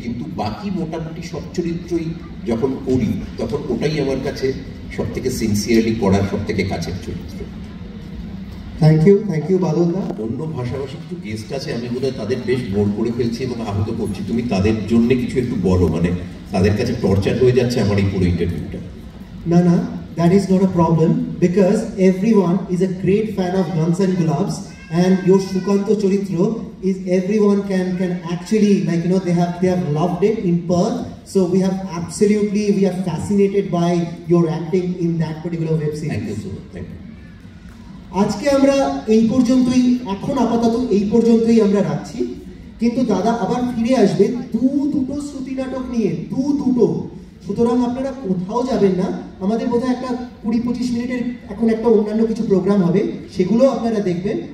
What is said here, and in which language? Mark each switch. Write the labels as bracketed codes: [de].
[bn] কিন্তু বাকি মোটামুটি সব চরিত্রই যখন করি, তখন ওটাই আমার কাছে সব থেকে সিনসিয়ারলি করার সব থেকে কাছের চরিত্র। [en] Thank you বাদলদা। [bn] অন্য ভাষাভাষী কিছু গেস্ট আছে, আমি বোধহয় তাদের বেশ বোর করে ফেলছি এবং আহত করছি। তুমি তাদের জন্য কিছু একটু বলো, মানে তাদের কাছে টর্চার হয়ে যাচ্ছে আমার এই পুরো ইন্টারভিউটা। না, [en] that is not a problem, because everyone is a great fan of Guns and Gloves, and your Shukanto Charitra is everyone can actually, like, you know, they have loved it in Perth. So we are fascinated by your acting in that particular web series. Thank you so much. Thank you. [bn] আজকে আমরা এই পর্যন্তই, এখন আপাতত এই পর্যন্তই আমরা রাখছি, কিন্তু দাদা আবার ফিরে আসবে দুটো শ্রুতি নাটক নিয়ে, দুটো। সুতরাং আপনারা কোথাও যাবেন না। আমাদের বোধহয় একটা 20-25 মিনিটের এখন একটা অন্যান্য কিছু প্রোগ্রাম হবে, সেগুলো আপনারা দেখবেন।